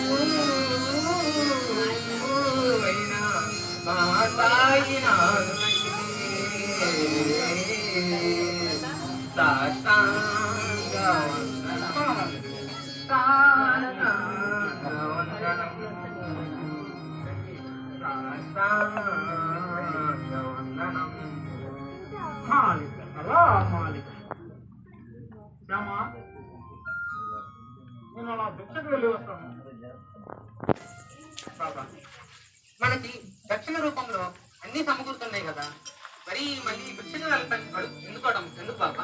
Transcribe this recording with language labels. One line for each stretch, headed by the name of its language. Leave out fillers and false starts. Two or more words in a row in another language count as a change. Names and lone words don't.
Telugu: అయినా మా సాయినాథు సాష్టాంగ వందనం.
Hindi: मालिक, अल्लाह मालिक।
Telugu: శ్యామా, నేను అలా భిక్షకు వెళ్ళి వస్తాను. బాబా, మనకి దక్షిణ రూపంలో అన్ని సమకూరుతున్నాయి కదా, మరి మళ్ళీ భిక్షకు ఎందుకు బాబా?